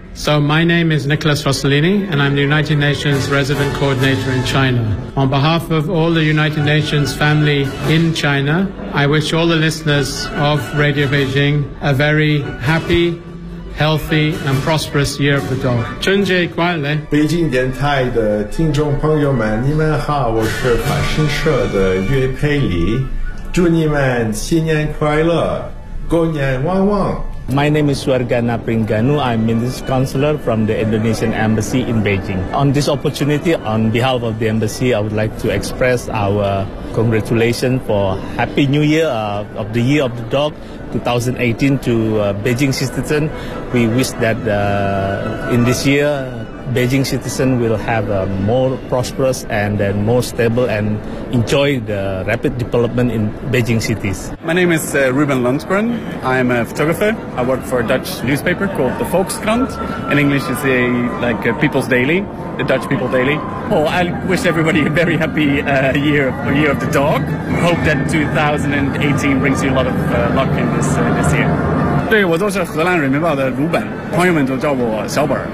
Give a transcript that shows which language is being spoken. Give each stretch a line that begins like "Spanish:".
English: So my name is Nicholas Rossellini, and I'm the United Nations Resident Coordinator in China. On behalf of all the United Nations family in China, I wish all the listeners of Radio Beijing a very happy, healthy, and prosperous year of the dog.
Chinese: 春节快乐！北京电台的听众朋友们，你们好，我是法新社的岳佩里，祝你们新年快乐，狗年旺旺。
English: My name is Suargana Pringanu. I'm Minister Counselor from the Indonesian Embassy in Beijing. On this opportunity, on behalf of the Embassy, I would like to express our congratulations for Happy New Year of the Year of the Dog 2018 to Beijing citizens. We wish that in this year, Beijing citizens will have a more prosperous and more stable and enjoy the rapid development in Beijing cities. My name is Ruben Lundgren. I'm a photographer. I work for a Dutch newspaper called the Volkskrant. In English, it's a, like a People's Daily, the Dutch People Daily. Oh, I wish everybody a very happy year of the dog. Hope that 2018 brings you a lot of luck in this year.
Chinese: 对，我就是荷兰人民报的鲁本，朋友们都叫我小本。